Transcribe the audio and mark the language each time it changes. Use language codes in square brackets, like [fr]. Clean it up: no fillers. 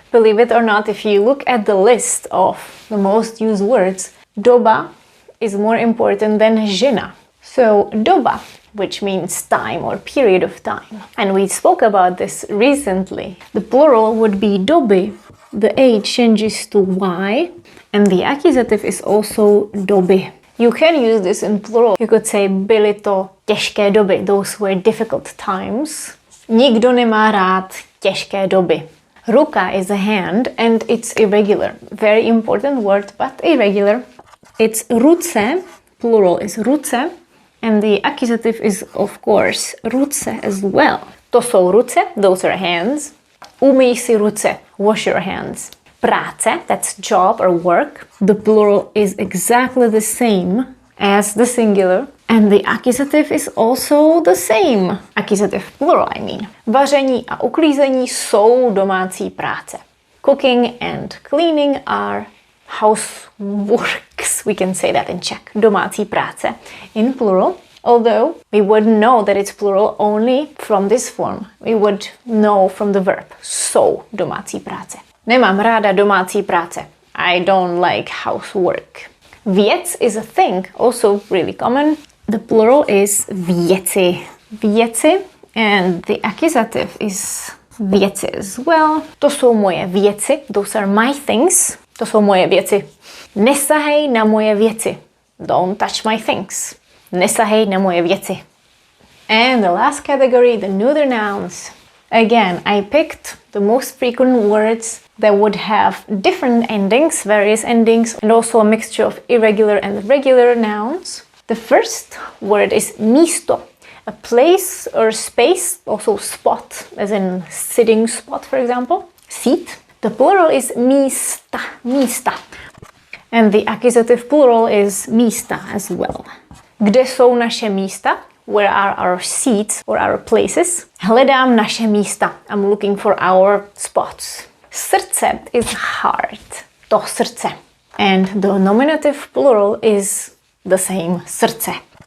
[en] Believe it or not, if you look at the list of the most used words, doba is more important than žena. So, doba, which means time or period of time. And we spoke about this recently. The plural would be doby. The a changes to y, and the accusative is also doby. You can use this in plural. You could say [cs] byly to těžké doby. [en] Those were difficult times. [cs] Nikdo nemá rád těžké doby. [en] Ruka is a hand, and it's irregular. Very important word, but irregular. It's ruce. Plural is ruce. And the accusative is, of course, ruce as well. [cs] To jsou ruce, [en] those are hands. [cs] Umyj si ruce, [en] wash your hands. Práce, that's job or work. The plural is exactly the same as the singular. And the accusative is also the same. Accusative plural, I mean. [cs] Vaření a uklízení jsou domácí práce. [en] Cooking and cleaning are houseworks. We can say that in Czech. Domácí práce in plural. Although we wouldn't know that it's plural only from this form. We would know from the verb. [cs] Jsou domácí práce. Nemám ráda domácí práce. [en] I don't like housework. Věc is a thing, also really common. The plural is věci. Věci, and the accusative is věci as well. [cs] To jsou moje věci. [en] Those are my things. [cs] To jsou moje věci. Nesahej na moje věci. [en] Don't touch my things. [cs] Nesahej na moje věci. [en] And the last category, the neuter nouns. Again, I picked the most frequent words that would have different endings, various endings, and also a mixture of irregular and regular nouns. The first word is místo, a place or space, also spot, as in sitting spot, for example, seat. The plural is místa, místa. And the accusative plural is místa as well. [cs] Kde jsou naše místa? [en] Where are our seats or our places? [cs] Hledám naše místa. [en] I'm looking for our spots. Srdce is heart. To srdce. And the nominative plural is the same. Srdce.